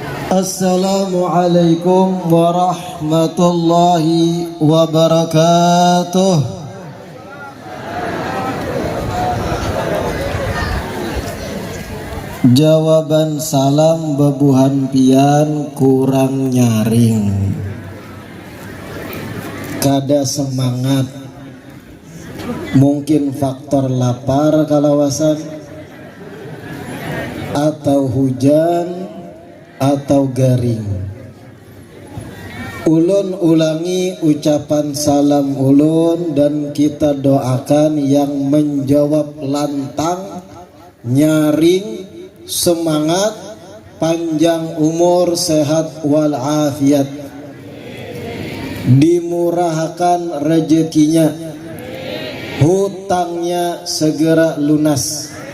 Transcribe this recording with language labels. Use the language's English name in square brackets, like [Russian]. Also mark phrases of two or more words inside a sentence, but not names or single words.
[Arabic] Assalamualaikum warahmatullahi wabarakatuh. [Banjar] Jawaban salam bebuhan pian kurang nyaring, kada semangat. Mungkin faktor lapar kalawasan, atau hujan, atau garing. Ulun ulangi ucapan salam ulun dan kita doakan yang menjawab lantang, nyaring, semangat, panjang umur, sehat walafiat, dimurahkan rezekinya, hutangnya segera lunas.